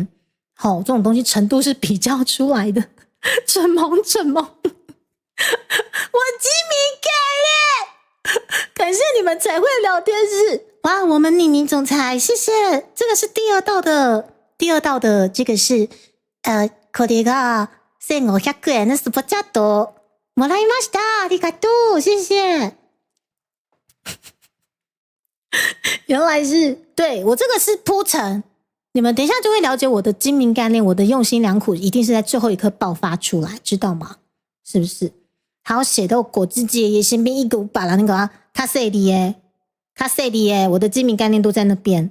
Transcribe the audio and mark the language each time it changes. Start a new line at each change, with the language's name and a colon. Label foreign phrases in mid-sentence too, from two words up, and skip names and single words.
Chinese: 这种东西程度是比较出来的，蠢萌，我精明干练，感谢你们才会聊天室。哇，我们妮总裁，谢谢，这个是第二道的这个是
Japanese: これが1500円のスポチャットもらいました，ありがとう，
Chinese: 谢谢。原来是对我这个是铺陈。你们等一下就会了解我的精明干练，我的用心良苦一定是在最后一刻爆发出来，知道吗？是不是？还有写到果汁机也身边一个把那个卡塞里耶，我的精明干练都在那边。